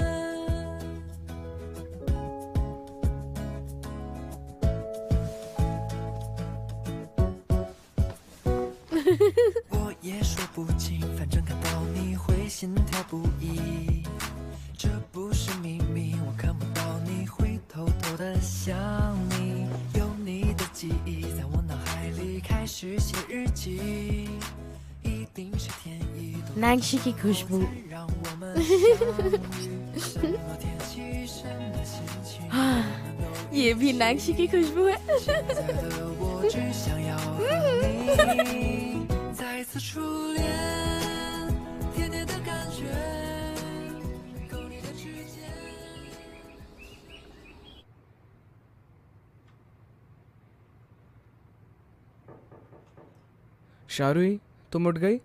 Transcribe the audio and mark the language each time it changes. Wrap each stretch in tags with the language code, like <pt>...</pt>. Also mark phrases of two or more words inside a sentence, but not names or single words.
<zh>我也说不清，反正看到你会心跳不已。这不是秘密，我看不到你会偷偷的想你。有你的记忆在我脑海里开始写日记，一定是天意。</zh> <hi>नैंशी की खुशबू।</hi> <zh>让我们相遇，什么天气，什么心情。</zh> <hi>ये भी नैंशी की खुशबू है।</hi> <zh>现在的我只想要和你再一次初恋，甜甜的感觉，勾你的指尖。</zh> <hi>शारुई, तुम उठ गई?</hi>